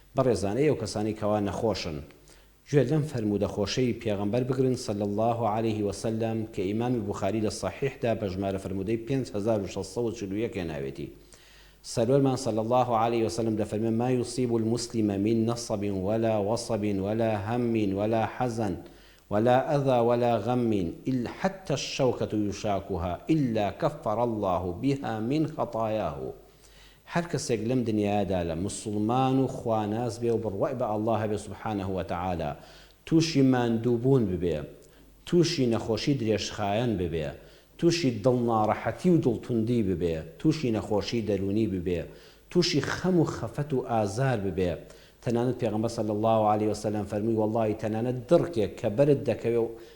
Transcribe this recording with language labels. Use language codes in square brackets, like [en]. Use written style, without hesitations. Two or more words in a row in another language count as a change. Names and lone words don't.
[ckb] بەڕێزانەی ئەو کەسانی کەوا نەخۆشن گوێ لەم فەرموودە خۆشەی پێغەمبەر بگرن [ar] صلی الله عليه وسلم [ckb] کە ئیمامی بوخاری لە صحیحدا بە ژمارە فەرموودەی 5641 ناوێتی. سەرۆرمان [ar] صلی الله عليه وسلم [ckb] دەفەرمێ [ar] ما يصيب المسلم من نصب ولا وصب ولا هم ولا حزن ولا أذى ولا غم إلا حتى الشوكة يشاكها إلا كفر الله بها من خطاياه. [ckb] هەر کەسێک لەم دنیادا لە مسلمان و خواناز بێ و بڕوای بە الله بێ [ar] سبحانه وتعالى [ckb] تووشی ماندووبوون ببێ، تووشی نەخۆشی درێژخایەن ببێ، تووشی دڵناڕەحەتی و دڵتوندی ببێ، تووشی نەخۆشی دەرونی ببێ، تووشی خەم و خەفەت و ئازار ببێ، تەنانەت پێغەمبەر [ar] صلی الله عليه وسلم [ckb] فەرمووی وەڵڵاهی تەنانەت دڕکێک کە بەرت دەکەوێ و